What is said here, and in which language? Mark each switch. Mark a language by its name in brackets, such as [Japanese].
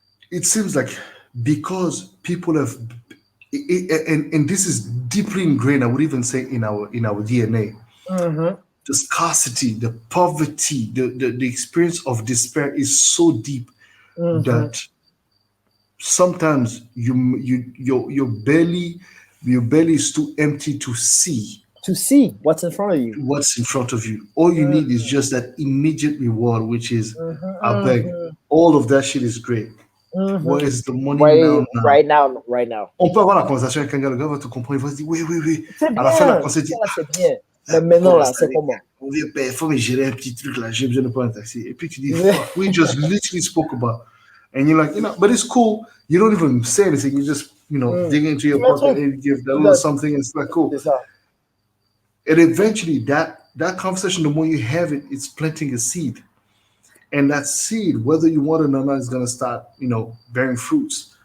[English] it seems like because people have, and this is deeply ingrained, I would even say in our DNA, the scarcity, the poverty, the experience of despair is so deep that sometimes your belly is too empty to see what's in front of you. All you need is just that immediate reward, which is I beg. All of that shit is great, Where is the money now? Right now. [French] On peut avoir la conversation avec un gars, le gars va te comprendre, il va se dire oui. C'est À la fin de la bien. conversation, C'est bien. Mais maintenant, là, c'est comment? On vient payer, il faut me gérer un petit truc là, j'ai besoin de prendre un taxi. [English] Et puis tu dis, fuck, we just literally spoke about. And you're like, but it's cool. You don't even say anything. You just, dig into your pocket and give that little something. And it's like, cool. And eventually that conversation, the more you have it, it's planting a seed. And that seed, whether you want it or not, is going to start, bearing fruits.